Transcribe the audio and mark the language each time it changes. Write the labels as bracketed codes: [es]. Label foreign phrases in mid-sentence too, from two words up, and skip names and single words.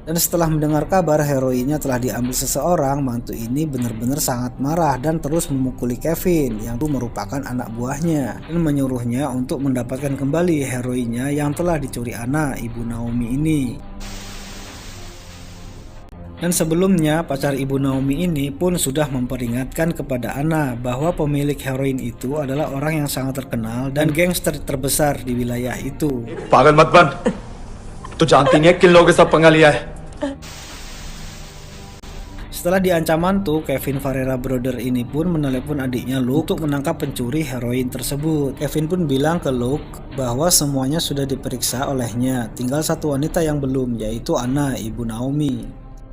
[id] Dan setelah mendengar kabar heroinnya telah diambil seseorang, mantu ini benar-benar sangat marah dan terus memukuli Kevin yang itu merupakan anak buahnya dan menyuruhnya untuk mendapatkan kembali heroinnya yang telah dicuri Anna, ibu Naomi ini. Dan sebelumnya pacar ibu Naomi ini pun sudah memperingatkan kepada Anna bahwa pemilik heroin itu adalah orang yang sangat terkenal dan gangster terbesar di wilayah itu. [hi] पागल मत बन तो जानती नहीं है किन लोगों के साथ पंगा लिया है। [id] Setelah diancam mantu, Kevin Ferreira Brother ini pun menelepon adiknya Luke untuk menangkap pencuri heroin tersebut. Kevin pun bilang ke Luke bahwa semuanya sudah diperiksa olehnya, tinggal satu wanita yang belum, yaitu Anna, ibu Naomi.